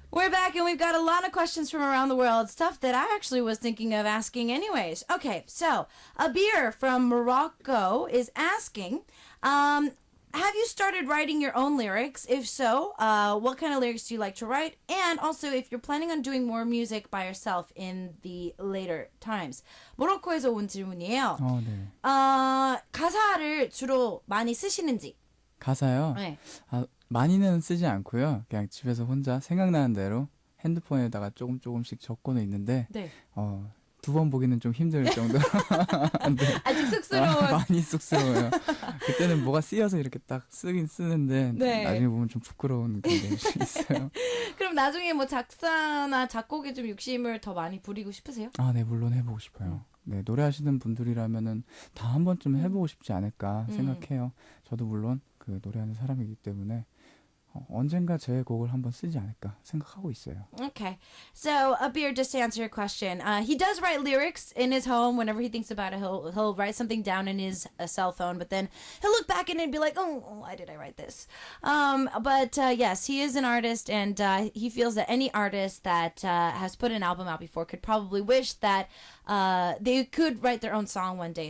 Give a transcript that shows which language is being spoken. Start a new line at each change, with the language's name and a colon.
English: back and we've got a lot of questions from around the world, stuff that I actually was thinking of asking anyways. Okay, so Abir from Morocco is asking, have you started writing your own lyrics? If so, what kind of lyrics do you like to write? And also, if you're planning on doing more music by yourself in the later times.
Korean: 모로코에서 온 질문이에요. 네. 가사를 주로 많이 쓰시는지. 가사요? 네. 많이는 쓰지 않고요. 그냥 집에서 혼자 생각나는 대로 핸드폰에다가 조금씩 적고는 있는데 네. 두 번 보기는 좀 힘들 정도. 네. 아직 쑥스러운. 많이 쑥스러워요. 그때는 뭐가 쓰여서 이렇게 딱 쓰긴 쓰는데 네. 나중에 보면 좀 부끄러운 그런 게 있어요. 그럼 나중에 뭐 작사나 작곡에 좀 욕심을 더 많이 부리고 싶으세요? 네, 물론 해보고 싶어요. 네, 노래하시는 분들이라면은 다 한 번쯤 해보고 싶지 않을까 생각해요. 저도 물론 그 노래하는 사람이기 때문에 언젠가 제 곡을 한번 쓰지 않을까 생각하고 있어요.
English: Okay. So, Abir, just to answer your question, he does write lyrics in his home. Whenever he thinks about it, he'll write something down in his cell phone, but then he'll look back at it and be like, oh, why did I write this? But yes, he is an artist, and he feels that any artist that has put an album out before could probably wish that they could write their own song one day.